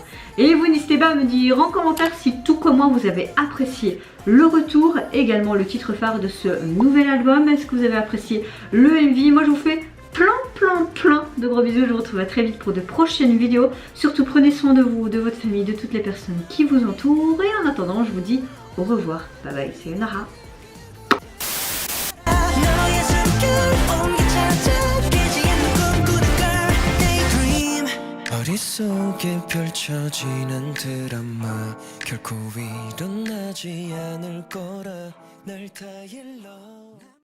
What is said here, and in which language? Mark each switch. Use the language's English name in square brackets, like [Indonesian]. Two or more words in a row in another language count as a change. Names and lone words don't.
[French] Et vous n'hésitez pas à me dire en commentaire si tout comme moi vous avez apprécié le retour, également le titre phare de ce nouvel album. Est-ce que vous avez apprécié le MV? Moi je vous fais plein de gros bisous. Je vous retrouve à très vite pour de prochaines vidéos. Surtout prenez soin de vous, de votre famille, de toutes les personnes qui vous entourent. Et en attendant je vous dis au revoir. Bye bye, c'est Nara. [Korean] 머릿속에 펼쳐지는 드라마 결코 일어나지 않을 거라 날 다 일러